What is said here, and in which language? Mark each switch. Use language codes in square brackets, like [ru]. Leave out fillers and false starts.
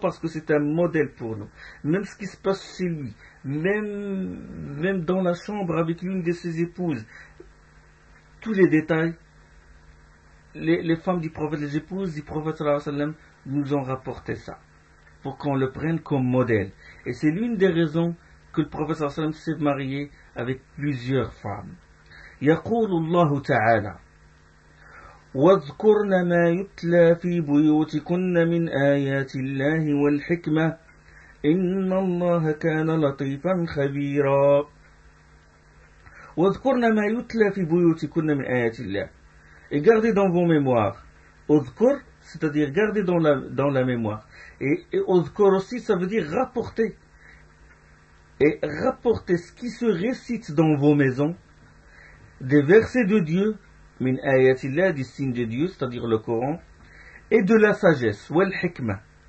[fr] Parce que c'est un modèle pour nous. Même ce qui se passe chez lui, même dans la chambre avec l'une de ses épouses, tous les détails, les femmes du prophète, les épouses du prophète sallallahu alayhi wa sallam nous ont rapporté ça. Pour qu'on le prenne comme modèle. Et c'est l'une des raisons que le prophète sallallahu alayhi wa sallam s'est marié avec plusieurs femmes. [ar] يقول الله تعالى واذكرن ما يتلى في بيوتكن من آيات الله والحكمة إن الله كان لطيفا خبيرا واذكرن ما يتلى في بيوتكن من آيات الله. [fr] Et gardez dans vos mémoires. اذكر, c'est-à-dire gardez dans la mémoire. Et اذكر aussi, ça veut dire rapporter ce qui se récite dans vos maisons des versets de Dieu, min ayatillah, du signe de Dieu, c'est-à-dire le Coran, et de la sagesse, wal hikma.